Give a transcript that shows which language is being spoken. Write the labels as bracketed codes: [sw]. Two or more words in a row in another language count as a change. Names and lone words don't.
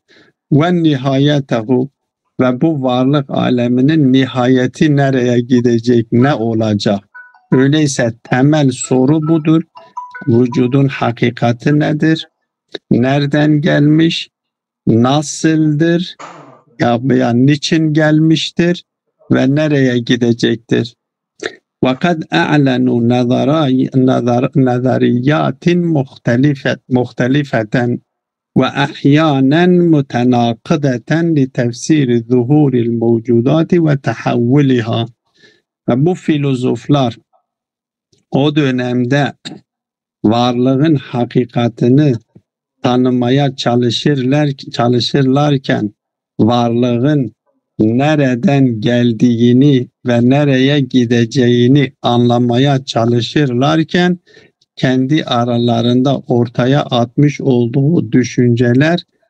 [tr] Ve nihayetehu, ve bu varlık aleminin nihayeti nereye gidecek, ne olacak? Öyleyse temel soru budur. Vücudun hakikati nedir? Nereden gelmiş? Nasıldır? Ya niçin gelmiştir? Ve nereye gidecektir? [ar] وَقَدْ أَعْلَنُوا نَظَرِيَّاتٍ مُخْتَلِفَةً وأحيانا متناقضة لتفسير ظهور الموجودات وتحولها. [tr] Ve bu filozoflar o dönemde varlığın hakikatini tanımaya çalışırlarken varlığın nereden geldiğini ve nereye gideceğini anlamaya çalışırlarken kendi aralarında ortaya atmış olduğu düşünceler